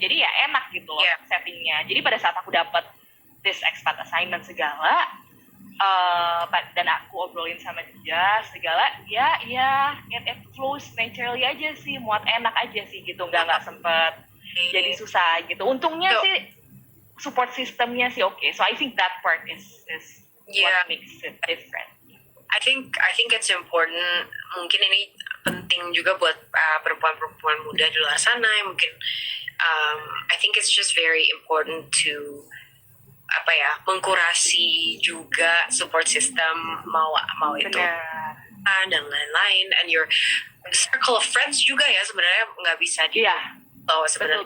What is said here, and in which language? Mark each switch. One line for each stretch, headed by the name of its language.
Indonesian: Jadi ya enak gitu loh settingnya. Jadi pada saat aku dapat
English: this expat assignment
Indonesian: segala, dan aku obrolin sama dia segala, ya
English: it flows naturally
Indonesian: aja sih, muat enak aja sih gitu, nggak sempet jadi susah gitu. Untungnya sih support systemnya sih oke.
English: So I think that part is what makes it different. I think it's important.
Indonesian: Mungkin ini penting juga buat perempuan-perempuan muda di luar sana yang mungkin
English: I think it's just very important to
Indonesian: mengkurasi juga support system, mau itu dan lain-lain,
English: and your circle of friends
Indonesian: juga ya sebenarnya nggak bisa bahwa sebenarnya